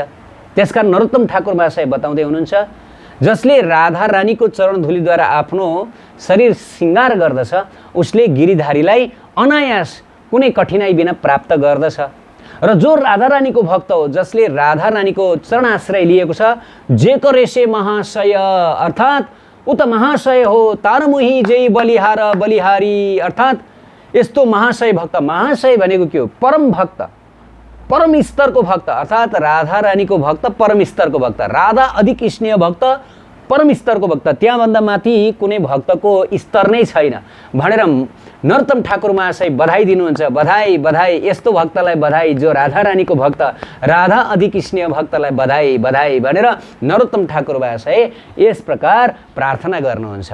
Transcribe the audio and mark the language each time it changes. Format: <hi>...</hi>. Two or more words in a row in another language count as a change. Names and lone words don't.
<ne>त्यसकारण नरोत्तम ठाकुर महाशय बताउँदै हुनुहुन्छ, जसले राधा रानीको चरण धुलीद्वारा आफ्नो शरीर सिंगार गर्दछ उसले गिरिधारीलाई अनायास कुनै कठिनाई बिना प्राप्त गर्दछ। र जो राधा रानीको भक्त हो, जसले राधा रानीको चरणाश्रय लिएको छ, जे करेसे महाशय अर्थात् ऊ त महाशय हो,</ne> <bn>तारमुही जय बलिहार बलिहारी</bn> <ne>अर्थात् यस्तो महाशय भक्त। महाशय भनेको के हो? परम भक्त, परम स्तरको भक्त अर्थात् राधा रानीको भक्त, परम स्तरको भक्त। राधा अधिक स्नेह भक्त, परम स्तरको भक्त, त्यहाँभन्दा माथि कुनै भक्तको स्तर नै छैन भनेर नरोत्तम ठाकुर महाशय बधाई दिनुहुन्छ। बधाई बधाई, यस्तो भक्तलाई बधाई जो राधा रानीको भक्त, राधा अधिक स्नेह भक्तलाई बधाई बधाई भनेर नरोत्तम ठाकुर महाशय यस प्रकार प्रार्थना गर्नुहुन्छ।</ne>